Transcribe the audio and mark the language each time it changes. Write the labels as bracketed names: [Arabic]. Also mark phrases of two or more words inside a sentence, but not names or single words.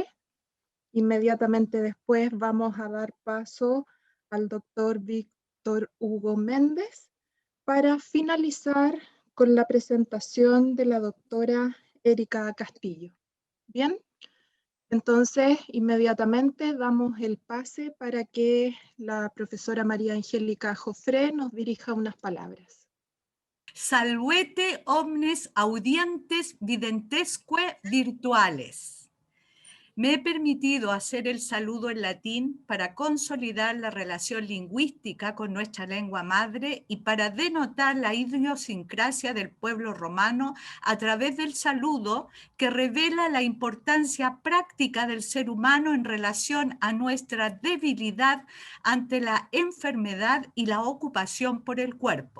[Spanish] Inmediatamente después vamos a dar paso al doctor Víctor Hugo Méndez para finalizar con la presentación de la doctora Erika Castillo. Bien, entonces inmediatamente damos el pase para que la profesora María Angélica Jofré nos dirija unas palabras. [Latin] Salvete omnes audientes videntesque virtuales. [Spanish] Me he permitido hacer el saludo en latín para consolidar la relación lingüística con nuestra lengua madre y para denotar la idiosincrasia del pueblo romano a través del saludo que revela la importancia práctica del ser humano en relación a nuestra debilidad ante la enfermedad y la ocupación por el cuerpo.